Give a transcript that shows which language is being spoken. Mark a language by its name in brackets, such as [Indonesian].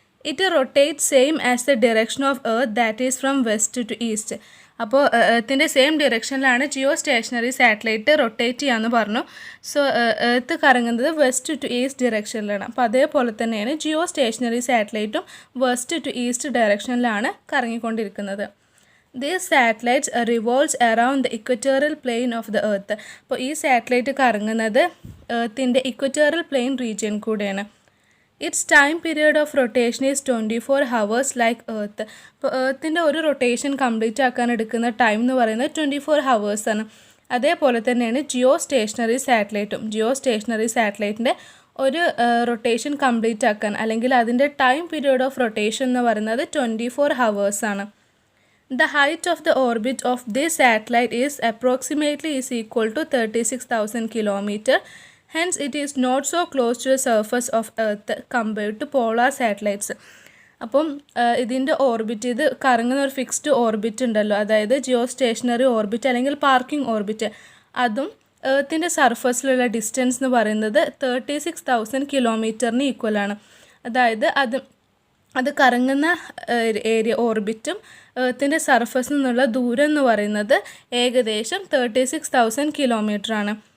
[English] It rotate same as the direction of earth, that is from west to east. [Malayalam] അപ്പോൾ എർത്തിൻ്റെ same ഡിറക്ഷനിലാണ് Jio stationery satellite rotate ചെയ്യാമെന്ന് പറഞ്ഞു. So earth കറങ്ങുന്നത് west to east ഡിറക്ഷനിലാണ്. അപ്പോൾ അതേപോലെ തന്നെയാണ് Jio stationery സാറ്റലൈറ്റും west to east ഡയറക്ഷനിലാണ് കറങ്ങിക്കൊണ്ടിരിക്കുന്നത്. [English] These satellites revolves around the equatorial plane of the earth. [Malayalam] അപ്പോൾ ഈ satellite കറങ്ങുന്നത് എർത്തിൻ്റെ ഇക്വറ്റോറിയൽ പ്ലെയിൻ റീജിയൻ കൂടെയാണ്. [English] It's time period of rotation is 24 hours like earth. [Malayalam] അപ്പോൾ എർത്തിൻ്റെ ഒരു റൊട്ടേഷൻ കംപ്ലീറ്റ് ആക്കാൻ എടുക്കുന്ന ടൈം എന്ന് പറയുന്നത് 24 hours ആണ്. അതേപോലെ തന്നെയാണ് ജിയോ സ്റ്റേഷനറി സാറ്റലൈറ്റും. ജിയോ സ്റ്റേഷനറി സാറ്റലൈറ്റിൻ്റെ ഒരു റൊട്ടേഷൻ കംപ്ലീറ്റ് ആക്കാൻ അല്ലെങ്കിൽ അതിൻ്റെ ടൈം പീരിയഡ് ഓഫ് റൊട്ടേഷൻ എന്ന് പറയുന്നത് 24 hours ആണ്. [English] The height of the orbit of this satellite is approximately equal to 36,000 km. Hence, it is not so close to the surface of Earth compared to polar satellites. [Malayalam] അപ്പം ഇതിൻ്റെ orbit, ഇത് കറങ്ങുന്ന ഒരു fixed orbit ഉണ്ടല്ലോ, അതായത് Jio stationery orbit അല്ലെങ്കിൽ parking orbit, അതും എർത്തിൻ്റെ സർഫസിലുള്ള distance എന്ന് പറയുന്നത് 36,000 കിലോമീറ്ററിന് ഈക്വലാണ്. അതായത് അത് കറങ്ങുന്ന ഏരിയ ഓർബിറ്റും എർത്തിൻ്റെ സർഫസിൽ നിന്നുള്ള ദൂരം എന്ന് പറയുന്നത് ഏകദേശം 36,000 കിലോമീറ്ററാണ്.